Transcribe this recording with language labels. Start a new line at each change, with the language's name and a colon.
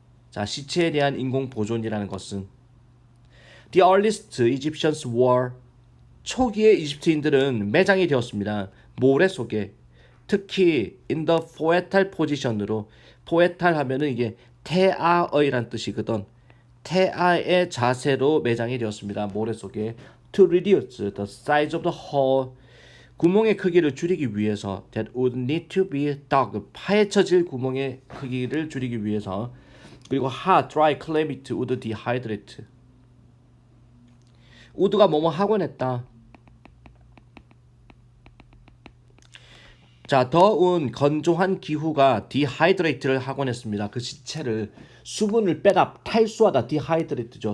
Korean: 자, 시체에 대한 인공 보존이라는 것은
English: The earliest Egyptians were
Korean: 초기의 이집트인들은 매장이 되었습니다. 모래 속에 특히
English: in the poetal position
Korean: 으로 poetal 하면은 이게 태아의란 뜻이거든. 태아의 자세로 매장이 되었습니다.
English: 모래 속에 to reduce the size of the hole
Korean: 구멍의 크기를 줄이기 위해서
English: that would need to be dug
Korean: 파헤쳐질 구멍의 크기를 줄이기 위해서 그리고
English: hot, dry, climate, would dehydrate.
Korean: would가 뭐뭐 하곤 했다. 자, 더운 건조한 기후가 dehydrate를 하곤 했습니다. 그 시체를 수분을 빼다 탈수하다 dehydrate죠.